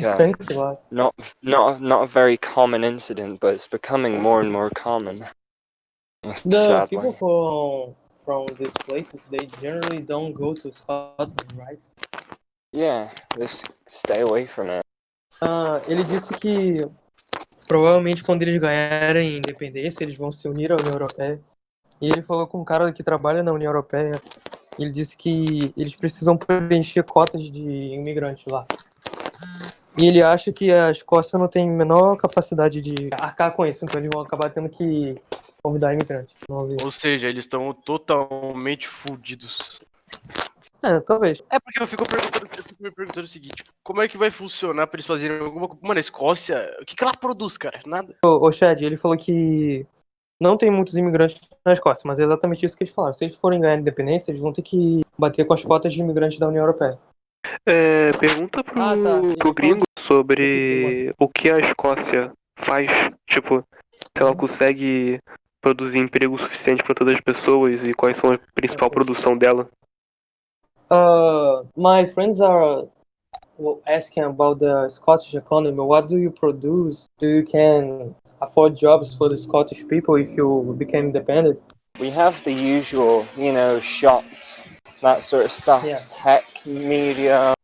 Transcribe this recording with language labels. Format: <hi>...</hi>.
<en>Thanks a lot. not a very common incident, but it's becoming more and more common. The Sadly. people from these places, they generally don't go to Scotland, right? Yeah, just stay away from it.</en> <pt>Ele disse que provavelmente quando eles ganharem independência, eles vão se unir à União Europeia. E ele falou com um cara que trabalha na União Europeia. Ele disse que eles precisam preencher cotas de imigrantes lá. E ele acha que a Escócia não tem a menor capacidade de arcar com isso, então eles vão acabar tendo que convidar imigrantes. Ou seja, eles estão totalmente fudidos. Talvez. É porque eu fico me perguntando o seguinte: como é que vai funcionar pra eles fazerem alguma coisa? Mano, a Escócia, o que ela produz, cara? Nada. O Chad, ele falou que não tem muitos imigrantes na Escócia, mas é exatamente isso que eles falaram. Se eles forem ganhar independência, eles vão ter que bater com as cotas de imigrantes da União Europeia. Pergunta pro gringo sobre o que a Escócia faz, tipo, se ela consegue produzir emprego suficiente para todas as pessoas e quais são a principal produção dela.</pt> <en>My friends are asking about the Scottish economy. What do you produce? Do you can afford jobs for the Scottish people if you became independent? We have the usual, shops, that sort of stuff, tech, media.</en>